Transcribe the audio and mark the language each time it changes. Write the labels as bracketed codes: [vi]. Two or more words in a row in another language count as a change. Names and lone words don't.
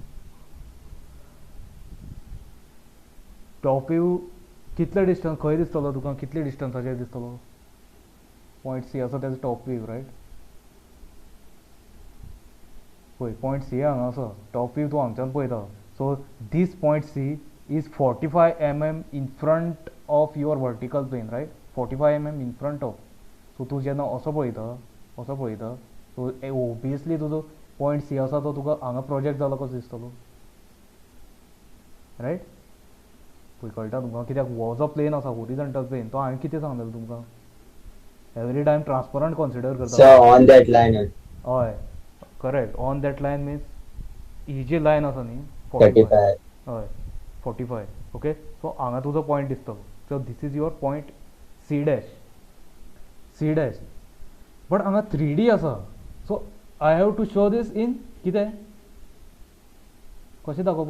[en] top view [kok] कितले डिस्टन्स खंय दिसतलो तुका, कितले डिस्टन्साचेर दिसतलो [en] point C [kok] आसा तेजो [en] top view, [kok] रायट. पळय [en] point C [kok] हांगा आसा, [en] top view [kok] तूं हांगच्यान पळयता. [en] So this point C is 45 mm in front of your vertical plane, right. 45 mm in front of. [kok] सो तूं जेन्ना असो पळयता, सो ओबियसली तुजो [en] point C [kok] आसा तो तुका हांगा प्रोजेक्ट जालो कसो दिसतलो, रायट. पळय कळटा तुमकां, कित्याक हो जो प्लेन आसा [en] horizontal plane, [kok] तो हांवें कितें सांगलेलो तुमकां, [en] every time [kok] ट्रान्सपरंट कन्सिडर करता. [en] So on that line. [kok] हय करेक्ट. [en] on that line [kok] मिन्स ही जी लायन आसा न्ही 35. हय 45. ओके. सो हांगा तुजो पॉयंट दिसतलो. [en] So this is your point C dash, C dash. [kok] बट हांगा 3D आसा. [en] So I have to show this in [kok] कितें कशें दाखोवपाक